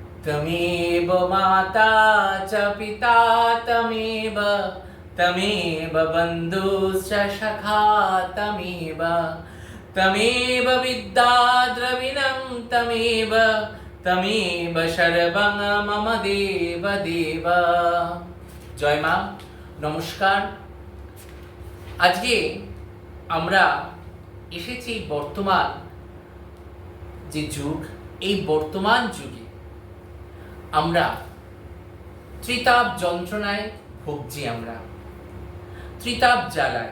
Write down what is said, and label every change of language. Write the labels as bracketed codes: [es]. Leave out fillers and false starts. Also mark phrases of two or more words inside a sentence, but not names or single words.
[sa] तमेव माता च पिता तमेव तमेव बन्धुश्च सखा तमेव तमेव विद्या द्रविणं तमेव तमेव सर्वं मम देव देव। [bn] জয় মা, নমস্কার। আজকে আমরা এসেছি বর্তমান যে যুগ, এই বর্তমান যুগে আমরা ত্রিতাপ যন্ত্রণায় ভুগছি, আমরা ত্রিতাপ জ্বালায়।